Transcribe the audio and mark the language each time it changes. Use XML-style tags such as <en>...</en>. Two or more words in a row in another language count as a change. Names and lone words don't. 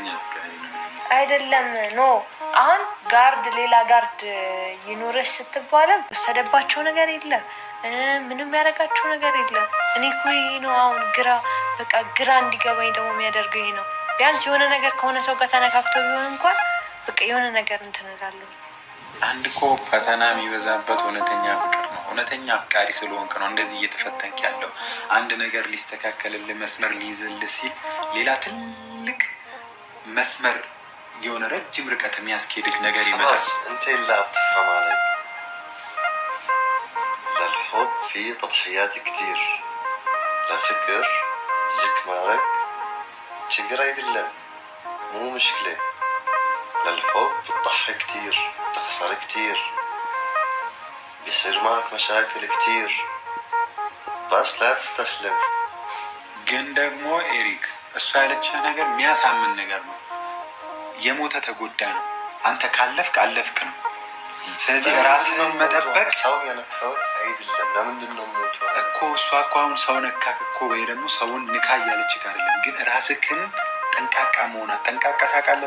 <am>አይደለም ኖ አሁን ጋርድ ሌላ ጋርድ ይኖርሽ ስትባለም ወሰደባቸው ነገር የለም። ምንም ያደረጋቸው ነገር የለም። እኔ እኮ ይሄ ነው አሁን ግራ እንዲገባኝ ደግሞ የሚያደርገው ይሄ ነው። ቢያንስ የሆነ ነገር ከሆነ ሰው ጋር ተነካክቶ ቢሆን እንኳን በቃ የሆነ ነገር እንትን እላለሁ። አንድ እኮ ፈተና የሚበዛበት እውነተኛ ፍቅር ነው። እውነተኛ አፍቃሪ ስለሆንክ ነው እንደዚህ እየተፈተንክ ያለው። አንድ ነገር ሊስተካከልልህ መስመር ሊይዝልህ ሲል ሌላ ትልቅ መስመር የሆነ ረጅም ርቀት የሚያስኬድህ ነገር ይመጣል።</am> <ar>انت اللي بتفهم علي للحب في تضحيات كتير لفكر زك مارك</ar> <am>ችግር አይደለም</am> <ar>مو مشكلة للحب بتضحي كتير بتخسر كتير بيصير معك مشاكل كتير بس لا تستسلم</ar> <am>ግን ደግሞ ኤሪክ እሷ ያለችህ ነገር የሚያሳምን ነገር ነው። የሞተ ተጎዳ ነው። አንተ ካለፍክ አለፍክ ነው። ስለዚህ ራስህን መጠበቅ ሰው የነካው አይደለም። ለምንድን ነው ሞቱ እኮ እሷ እኮ አሁን ሰው ነካክ እኮ ወይ ደግሞ ሰውን ንካ እያለችህ አይደለም። ግን ራስህን ጠንቃቃ መሆን ጠንቃቃ ታውቃለህ?</am>